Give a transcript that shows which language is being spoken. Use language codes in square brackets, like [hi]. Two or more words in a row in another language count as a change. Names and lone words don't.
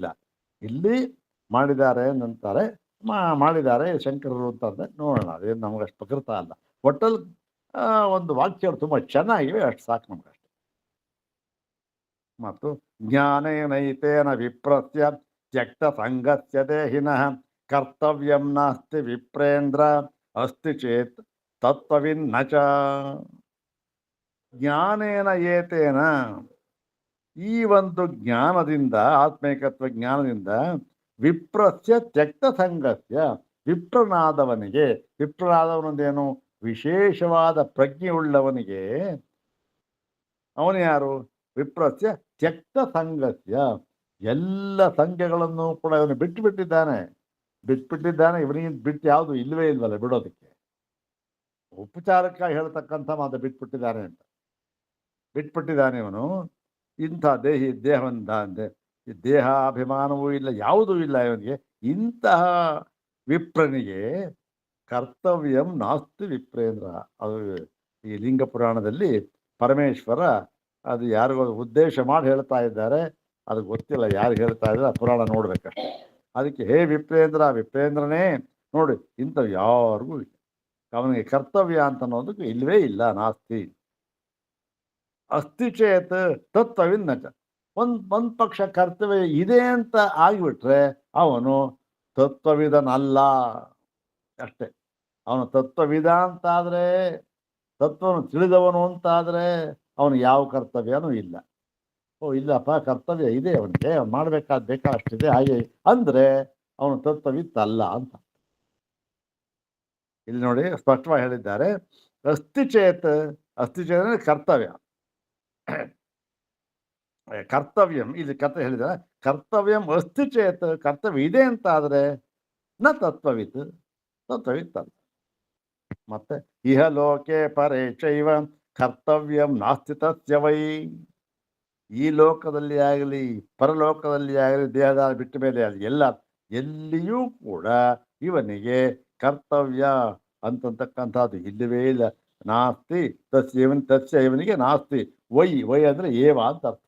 [kn] ಇಲ್ಲಿ ಮಾಡಿದ್ದಾರೆ ಅಂತಾರೆ, ಮಾಡಿದ್ದಾರೆ ಶಂಕರರು ಅಂತಂದ್ರೆ ನೋಡೋಣ. ಅದೇನು ನಮ್ಗೆ ಅಷ್ಟು ಪ್ರಕೃತ ಅಲ್ಲ. ಒಟ್ಟಲ್ಲಿ ಒಂದು ವಾಕ್ಯಗಳು ತುಂಬ ಚೆನ್ನಾಗಿವೆ, ಅಷ್ಟು ಸಾಕು ನಮ್ಗೆ ಅಷ್ಟೆ. [sa] ಮತ್ತು ಜ್ಞಾನೇನೈತೇನ ವಿಪ್ರಸ್ಯ ತ್ಯಕ್ತ ಸಂಗಸ್ಯ ದೇಹಿನಃ ಕರ್ತವ್ಯಂ ನಾಸ್ತಿ ವಿಪ್ರೇಂದ್ರ ಅಸ್ತಿ ಚೇತ್ ತತ್ವವಿನ್ನ ಚ. ಜ್ಞಾನೇನ ಏತೇನ, [kn] ಈ ಒಂದು ಜ್ಞಾನದಿಂದ, ಆತ್ಮೈಕತ್ವ ಜ್ಞಾನದಿಂದ, [sa] ವಿಪ್ರಸ್ಯ ತ್ಯಕ್ತ ಸಂಗಸ್ಯ, [kn] ವಿಪ್ರನಾದವನಿಗೆ, ವಿಪ್ರನಾದವನದೇನು ವಿಶೇಷವಾದ ಪ್ರಜ್ಞೆಯುಳ್ಳವನಿಗೆ, ಅವನು ಯಾರು? [sa] ವಿಪ್ರಸ್ಯ ತ್ಯಕ್ತ ಸಂಗಸ್ಯ, [kn] ಎಲ್ಲ ಸಂಖ್ಯೆಗಳನ್ನು ಕೂಡ ಇವನು ಬಿಟ್ಟಿದ್ದಾನೆ. ಇವನಿಗೆ ಬಿಟ್ಟು ಯಾವುದು ಇಲ್ಲವೇ ಇಲ್ವಲ್ಲ ಬಿಡೋದಕ್ಕೆ. ಉಪಚಾರಕ್ಕಾಗಿ ಹೇಳ್ತಕ್ಕಂಥ ಮಾತು ಬಿಟ್ಬಿಟ್ಟಿದ್ದಾನೆ ಅಂತ. ಬಿಟ್ಬಿಟ್ಟಿದ್ದಾನೆ ಇವನು. ಇಂಥ ದೇಹಾಭಿಮಾನವೂ ಇಲ್ಲ, ಯಾವುದೂ ಇಲ್ಲ ಇವನಿಗೆ. ಇಂತಹ ವಿಪ್ರನಿಗೆ [sa] ಕರ್ತವ್ಯಂ ನಾಸ್ತಿ ವಿಪ್ರೇಂದ್ರ. [kn] ಅದು ಈ ಲಿಂಗ ಪುರಾಣದಲ್ಲಿ ಪರಮೇಶ್ವರ ಅದು ಯಾರಿಗೂ ಉದ್ದೇಶ ಮಾಡಿ ಹೇಳ್ತಾ ಇದ್ದಾರೆ. ಅದು ಗೊತ್ತಿಲ್ಲ ಯಾರಿಗೆ ಹೇಳ್ತಾ ಇದ್ದಾರೆ, ಪುರಾಣ ನೋಡ್ಬೇಕಷ್ಟೆ. ಅದಕ್ಕೆ ಹೇ ವಿಪ್ರೇಂದ್ರನೇ ನೋಡಿ, ಇಂಥವು ಯಾರಿಗೂ ಇಲ್ಲ. ಅವನಿಗೆ ಕರ್ತವ್ಯ ಅಂತ ಅನ್ನೋದಕ್ಕೆ ಇಲ್ಲವೇ ಇಲ್ಲ. [sa] ನಾಸ್ತಿ ಅಸ್ತಿ ಚೇತ್ ತತ್ವವಿನ್ನ ಚ. [kn] ಒಂದು ಪಕ್ಷ ಕರ್ತವ್ಯ ಇದೆ ಅಂತ ಆಗಿಬಿಟ್ರೆ ಅವನು ತತ್ವವಿದನಲ್ಲ ಅಷ್ಟೆ. ಅವನು ತತ್ವವಿದ ಅಂತಾದರೆ, ತತ್ವವನ್ನು ತಿಳಿದವನು ಅಂತಾದರೆ ಅವನು ಯಾವ ಕರ್ತವ್ಯನೂ ಇಲ್ಲ. ಇಲ್ಲಪ್ಪ ಕರ್ತವ್ಯ ಇದೆ ಅವನಿಗೆ, ಅವ್ನು ಬೇಕಾದಷ್ಟಿದೆ ಹಾಗೆ ಅಂದರೆ ಅವನು ತತ್ವವಿತ್ತಲ್ಲ ಅಂತ. ಇಲ್ಲಿ ನೋಡಿ ಸ್ಪಷ್ಟವಾಗಿ ಹೇಳಿದ್ದಾರೆ. [sa] ಅಸ್ತಿ ಚೇತ್ [kn] ಅಂದರೆ ಕರ್ತವ್ಯ. ಕರ್ತವ್ಯಂ ಇಲ್ಲಿ ಕರ್ತವ್ಯ ಹೇಳಿದ್ದಾರೆ. [sa] ಕರ್ತವ್ಯಂ ಅಸ್ತಿ ಚೇತ್, [kn] ಕರ್ತವ್ಯ ಇದೆ ಅಂತ ಆದರೆ ನ ತತ್ವವಿತ್ತಲ್ಲ. [sa] ಮತ್ತೆ ಇಹ ಲೋಕೆ ಪರೇ ಚೈವ ಕರ್ತವ್ಯಂ ನಾಸ್ತಿ ತಸ್ಯ ವೈ. [kn] ಈ ಲೋಕದಲ್ಲಿ ಆಗಲಿ ಪರಲೋಕದಲ್ಲಿ ಆಗಲಿ, ದೇಹದ ಬಿಟ್ಟ ಮೇಲೆ ಆಗಲಿ, ಎಲ್ಲಿಯೂ ಕೂಡ ಇವನಿಗೆ ಕರ್ತವ್ಯ ಅಂತಕ್ಕಂಥದ್ದು ಇಲ್ಲವೇ ಇಲ್ಲ. [sa] ನಾಸ್ತಿ ತಸ್ಯ [kn] ಇವನಿಗೆ [sa] ನಾಸ್ತಿ ವೈ [kn] ಅಂದರೆ ಏವ ಅಂತ ಅರ್ಥ.